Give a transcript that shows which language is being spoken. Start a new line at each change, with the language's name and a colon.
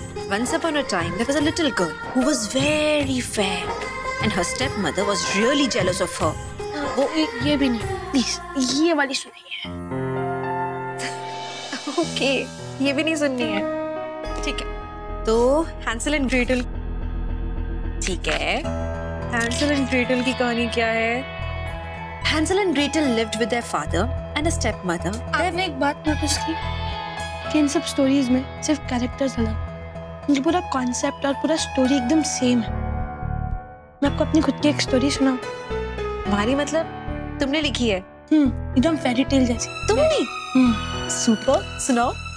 English: Once upon a time, there was a little girl who was very fair, and her stepmother was really jealous of her.
Hindi: वो ये भी नहीं, please ये वाली सुनिए। Okay, ये भी नहीं सुननी है, ठीक है। तो हैंसल एंड ग्रेटल, ठीक है। हैंसल एंड ग्रेटल की कहानी क्या है?
English: Hansel and Gretel lived with their father and a stepmother.
Hindi: आपने एक बात नोटिस की कि इन सब स्टोरीज में सिर्फ कैरेक्टर्स अलग, उनका पूरा कॉन्सेप्ट और पूरा स्टोरी एकदम सेम है। मैं आपको अपनी खुद की एक स्टोरी सुनाऊं? तुम्हारी मतलब तुमने लिखी है? एकदम फेरी टेल जैसी। तुमने? सुपर, सुनाओ।